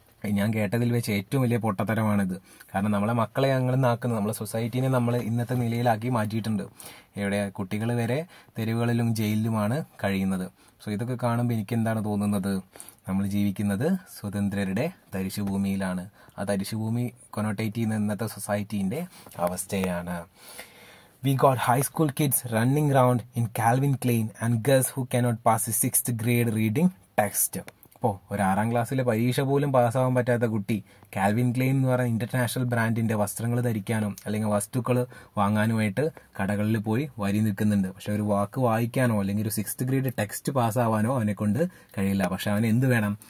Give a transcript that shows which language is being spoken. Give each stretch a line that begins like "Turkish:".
Malayalam: ഞാൻ കേട്ടതിൽ വെച്ച് ഏറ്റവും വലിയ പൊട്ടത്തരമാണിത്. കാരണം നമ്മളെ മക്കളെ ഞങ്ങൾ നാക്കുന്നത്, നമ്മളെ സൊസൈറ്റീനെ നമ്മൾ ഇന്നത്തെ നിലയിലാക്കി മാറ്റിയിട്ടുണ്ട്. എവിടെ കുട്ടികൾ വരെ തെരുവുകളിലും ജയിലിലുമാണ് കഴിയുന്നത്. സോ ഇതൊക്കെ കാണുമ്പോൾ എനിക്ക് എന്താണ് തോന്നുന്നത്? നമ്മൾ ജീവിക്കുന്നത് സ്വതന്ത്രരുടെ തരിശുഭൂമിയിലാണ്. ആ തരിശുഭൂമി കൊനോട്ടേറ്റ് ചെയ്യുന്ന ഇന്നത്തെ സൊസൈറ്റീൻ്റെ അവസ്ഥയാണ്.
English: We got high school kids running around in Calvin Klein and girls who cannot pass the 6th grade reading text.
Malayalam: ഇപ്പോൾ ഒരു 6ാം ക്ലാസ്സിലെ പരീക്ഷ പോലും പാസ്സാവാൻ പറ്റാത്ത കുട്ടി കാൽവിൻ ക്ലെയിൻ എന്ന് പറയുന്ന ഇന്റർനാഷണൽ ബ്രാൻഡിന്റെ വസ്ത്രങ്ങൾ ധരിക്കാനോ അല്ലെങ്കിൽ വസ്തുക്കൾ വാങ്ങാനുമായിട്ട് കടകളിൽ പോയി വരി നിൽക്കുന്നുണ്ട്. പക്ഷെ ഒരു വാക്ക് വായിക്കാനോ അല്ലെങ്കിൽ ഒരു 6th ഗ്രേഡ് ടെക്സ്റ്റ് പാസ്സാവാനോ അവനെ കൊണ്ട് കഴിയില്ല. പക്ഷെ അവന് എന്ത് വേണം?